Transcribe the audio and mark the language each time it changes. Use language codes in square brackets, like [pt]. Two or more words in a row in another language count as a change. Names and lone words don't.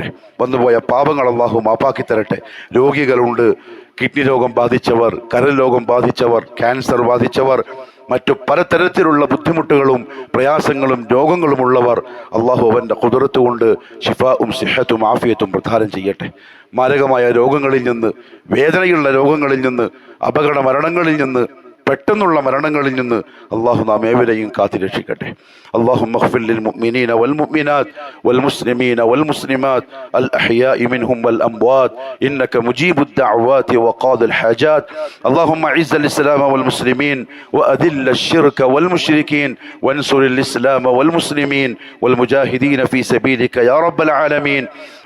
[ml] വന്നുപോയ പാപങ്ങൾ അള്ളാഹു മാപ്പാക്കി തരട്ടെ. രോഗികളുണ്ട്, കിഡ്നി രോഗം ബാധിച്ചവർ, കരൾ രോഗം ബാധിച്ചവർ, ക്യാൻസർ ബാധിച്ചവർ, മറ്റു പലതരത്തിലുള്ള ബുദ്ധിമുട്ടുകളും പ്രയാസങ്ങളും രോഗങ്ങളുമുള്ളവർ അള്ളാഹു അവൻ്റെ ഖുദ്റത്ത് കൊണ്ട് ശിഫാഉം സിഹത്തും ആഫിയത്തും പ്രദാനം ചെയ്യട്ടെ. മാരകമായ രോഗങ്ങളിൽ നിന്ന്, വേദനയുള്ള രോഗങ്ങളിൽ നിന്ന്, അപകട മരണങ്ങളിൽ നിന്ന്, പെട്ടെന്നുള്ള മരണങ്ങളിൽ നിന്ന് അള്ളാഹു നാം ഏവരെയും കാത്തിരക്ഷിക്കട്ടെ. [ar] اللهم اغفر للمؤمنين والمؤمنات والمسلمين والمسلمات الأحياء منهم والأموات إنك مجيب الدعوات وقاضي الحاجات. اللهم أعز الإسلام والمسلمين وأذل الشرك والمشركين وانصر الإسلام والمسلمين والمجاهدين في سبيلك يا رب العالمين.